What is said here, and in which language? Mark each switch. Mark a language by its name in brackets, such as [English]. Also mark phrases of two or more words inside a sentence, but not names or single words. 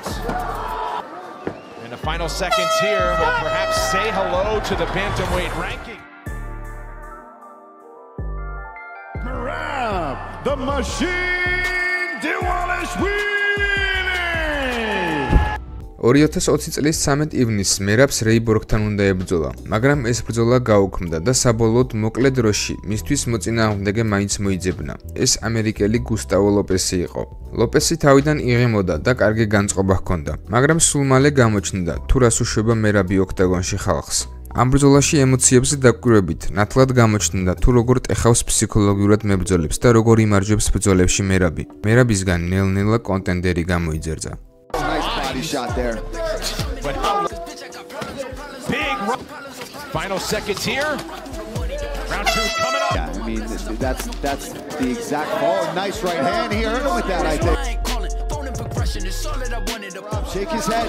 [English] In the final seconds here, we'll perhaps say hello to the bantamweight ranking. Merab, the machine, Dvalishvili! [Georgian] 2020 წლის 13 ივნისს მერაბს რეიბორგთან უნდა ებრძოლა, მაგრამ ეს ბრძოლა გაუქმდა და საბოლოოდ მოკლე დროში მისთვის მოწინააღმდეგე მაინც მოიძებნა. ეს ამერიკელი გუსტავო ლოპესი იყო. ლოპესი თავიდან იღემოდა და კარგი განწყობა ჰქონდა, მაგრამ სულ მალე გამოჩნდა თუ რას უშვება მერაბი ოქტაგონში ხალხს. ამ ბრძოლაში ემოციებზე დაკვირვებით ნათლად გამოჩნდა თუ როგორ ტეხავს ფსიქოლოგიურად მებრძოლებს და როგორ იმარჯვებს ბრძოლებში მერაბი. მერაბისგან ნელ-ნელა კონტენდერი გამოიძერძა. [English] Shot there. Big final seconds here. Round 2's coming up. Yeah, I mean that's the exact ball. Nice right hand. He hurt him with that, I think. Shake his head.